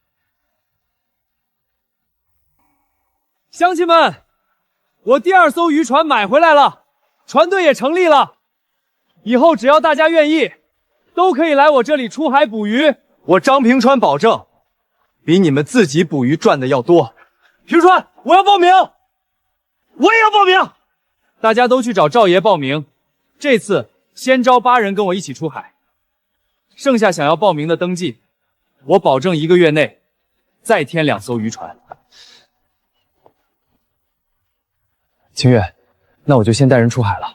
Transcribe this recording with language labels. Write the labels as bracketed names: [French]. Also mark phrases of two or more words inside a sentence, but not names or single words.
[Chinese] 乡亲们，我第2艘渔船买回来了，船队也成立了。以后只要大家愿意，都可以来我这里出海捕鱼。我张平川保证，比你们自己捕鱼賺的要多。平川，我要報名，我也要報名。大家都去找趙爺報名，這次先招8人跟我一起出海，剩下想要報名的登記，我保證1個月內再添2艘漁船。清月，那我就先帶人出海了。